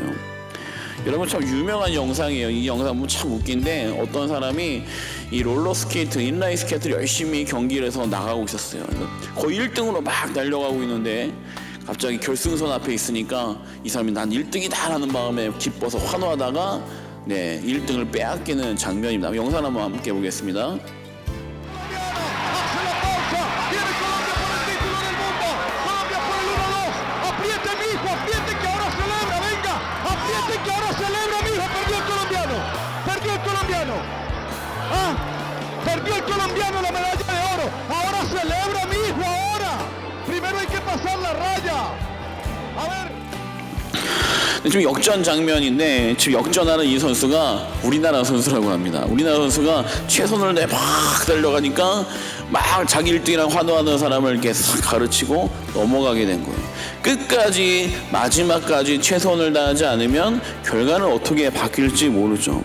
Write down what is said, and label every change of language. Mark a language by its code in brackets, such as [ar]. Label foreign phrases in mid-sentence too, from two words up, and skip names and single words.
[ko] 여러분, 참 유명한 영상이에요. 이 영상 보면 참 웃긴데, 어떤 사람이 이 롤러스케이트, 인라인 스케이트를 열심히 경기를 해서 나가고 있었어요. 거의 1등으로 막 달려가고 있는데 갑자기 결승선 앞에 있으니까 이 사람이 난 1등이다 라는 마음에 기뻐서 환호하다가 1등을 빼앗기는 장면입니다. 영상 한번 함께 보겠습니다. [es] Perdió el colombiano la medalla de oro. Ahora celebra mi hijo, ahora. Primero hay que pasar la raya. A ver. [ko] 지금 역전 장면인데, 지금 역전하는 이 선수가 우리나라 선수라고 합니다. 우리나라 선수가 최선을 다해 막 달려가니까 막 자기 1등이랑 환호하는 사람을 이렇게 싹 가르치고 넘어가게 된 거예요. 끝까지 마지막까지 최선을 다하지 않으면 결과는 어떻게 바뀔지 모르죠.